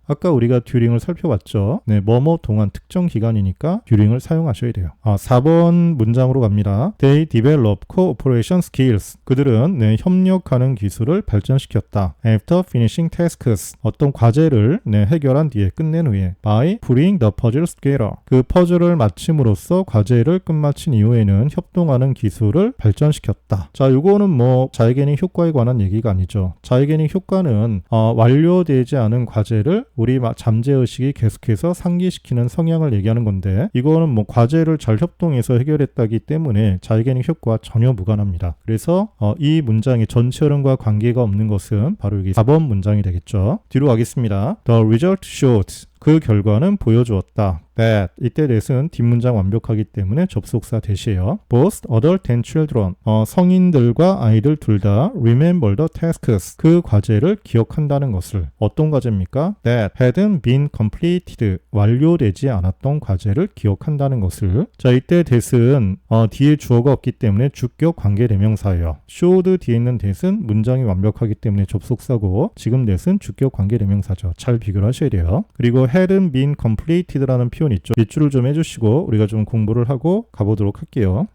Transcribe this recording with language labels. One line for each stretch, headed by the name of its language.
Korean: 아까 우리가 during을 살펴봤죠. 뭐뭐 동안 특정 기간이니까 during을 사용하셔야 돼요. 4번 문장으로 갑니다.
English: They develop cooperation skills.
Korean: 그들은 협력하는 기술을 발전시켰다.
English: After finishing tasks.
Korean: 어떤 과제를 해결한 뒤에 끝낸 후에
English: by putting the puzzles together.
Korean: 그 퍼즐을 마침으로써 과제를 끝마친 이후에는 협동하는 기술을 발전시켰다. 자, 이거는 자이게닝 효과에 관한 얘기가 아니죠. 자이게닝 효과는 완료되지 않은 과제를 우리 잠재의식이 계속해서 상기시키는 성향을 얘기하는 건데 이거는 과제를 잘 협동해서 해결했다기 때문에 자이게닝 효과와 전혀 무관합니다. 그래서 이 문장의 전체 흐름과 관계가 없는 것은 바로 여기 4번 문장이 되겠죠. 뒤로 가겠습니다.
English: The result showed.
Korean: 그 결과는 보여주었다.
English: that.
Korean: 이때 that은 뒷문장 완벽하기 때문에 접속사 that이에요.
English: Both adult and children.
Korean: 성인들과 아이들 둘 다
English: remember the tasks.
Korean: 그 과제를 기억한다는 것을. 어떤 과제입니까?
English: That hadn't been completed.
Korean: 완료되지 않았던 과제를 기억한다는 것을. 자, 이때 that은 뒤에 주어가 없기 때문에 주격 관계대명사예요. should 뒤에 있는 that은 문장이 완벽하기 때문에 접속사고 지금 that은 주격 관계대명사죠. 잘 비교를 하셔야 돼요. 그리고 hadn't been completed라는 표현 있죠. 밑줄을 좀 해주시고 우리가 좀 공부를 하고 가보도록 할게요.